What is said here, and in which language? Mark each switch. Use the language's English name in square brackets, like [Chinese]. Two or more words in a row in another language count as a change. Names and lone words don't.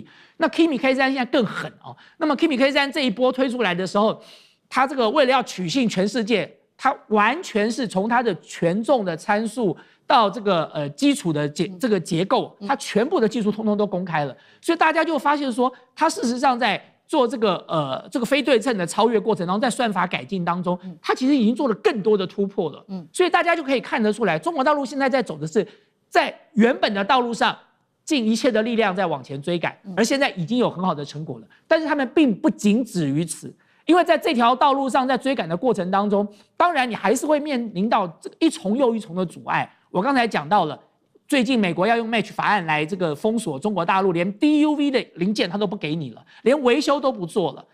[Chinese] 那 Kimi K3 現在更狠那麼 Kimi K3 這一波推出來的時候，它這個為了要取信全世界，它完全是從它的權重的參數到这個基礎的這個結構，它全部的技術通通都公開了，所以大家就發現說，它事實上在做這個非對稱的超越過程當中，在算法改進當中，它其實已經做了更多的突破了。所以大家就可以看得出來，中國大陸現在在走的是在原本的道路上盡一切的力量在往前追趕，而現在已經有很好的成果了。但是他們並不僅止於此。因為在這條道路上，在追趕的過程當中，當然你還是會面臨到這一重又一重的阻礙。我剛才講到了，最近美國要用 Match 法案來這個封鎖中國大陸，連 DUV 的零件它都不給你了，連維修都不做了。